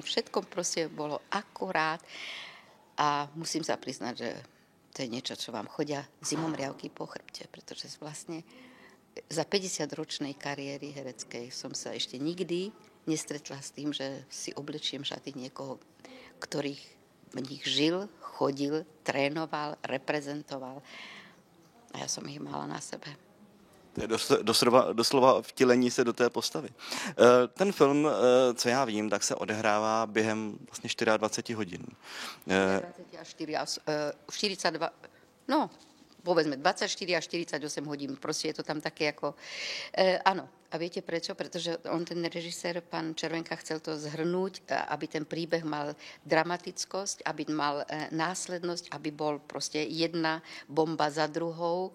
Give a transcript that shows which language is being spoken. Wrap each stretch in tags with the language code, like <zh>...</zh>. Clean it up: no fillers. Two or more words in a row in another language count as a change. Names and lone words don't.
<sk>Všetko proste bolo akurát. A musím sa priznať, že to je niečo, čo vám chodia zimomriavky po chrbte, pretože vlastne za 50-ročnej kariéry hereckej som sa ešte nikdy nestretla s tým, že si oblečiem šaty niekoho, ktorých v nich žil, chodil, trénoval, reprezentoval. A ja som ich mala na sebe.</sk> <cs>To je doslova vtělení se do té postavy. Ten film, co já vím, tak se odehrává během vlastně 24 hodin. 42, no,</cs> <sk>povedzme 24 až 48 hodín. Proste je to tam také ako... áno. A viete prečo? Pretože on, ten režisér, pán Červenka, chcel to zhrnúť, aby ten príbeh mal dramatickosť, aby mal následnosť, aby bol proste jedna bomba za druhou.</sk>